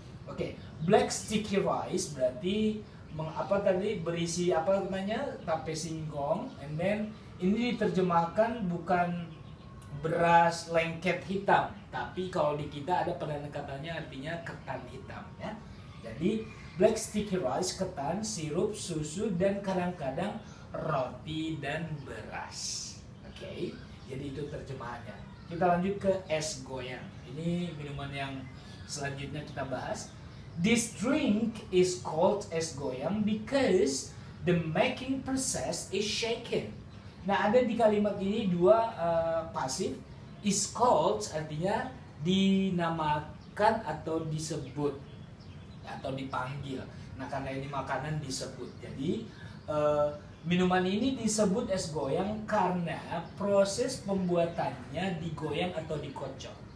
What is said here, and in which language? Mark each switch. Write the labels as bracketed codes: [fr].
[id] Oke, black sticky rice berarti berisi tape singkong, [en] and then [id] ini diterjemahkan bukan beras lengket hitam, tapi kalau di kita ada padanan katanya artinya ketan hitam, ya. Jadi black sticky rice, ketan, sirup, susu, dan kadang-kadang roti dan beras. Oke, jadi itu terjemahannya. Kita lanjut ke es goyang. Ini minuman yang selanjutnya kita bahas. [en] This drink is called es goyang because the making process is shaken. [id] Nah, ada di kalimat ini 2 pasif. Is called artinya dinamakan atau disebut atau dipanggil. Nah, karena ini makanan disebut. Jadi minuman ini disebut es goyang karena proses pembuatannya digoyang atau dikocok.